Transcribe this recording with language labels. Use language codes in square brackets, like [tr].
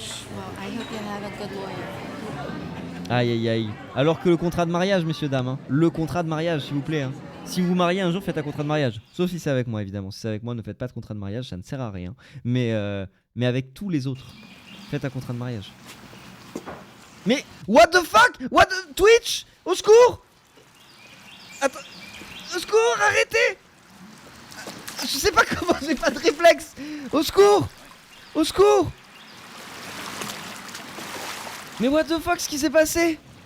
[en] Well, I hope you have a good lawyer. [fr] Aïe aïe aïe. Alors que le contrat de mariage, messieurs, dames. Hein. Le contrat de mariage, s'il vous plaît. Hein. Si vous vous mariez un jour, faites un contrat de mariage. Sauf si c'est avec moi, évidemment. Si c'est avec moi, ne faites pas de contrat de mariage, ça ne sert à rien. Mais avec tous les autres, faites un contrat de mariage. [en] Mais, what the fuck? What the... Twitch? [fr] Au secours? Attends. Au secours, arrêtez. Je sais pas comment, j'ai pas de réflexe. Au secours. Au secours. Mais [en] what the fuck, [fr] ce qui s'est passé?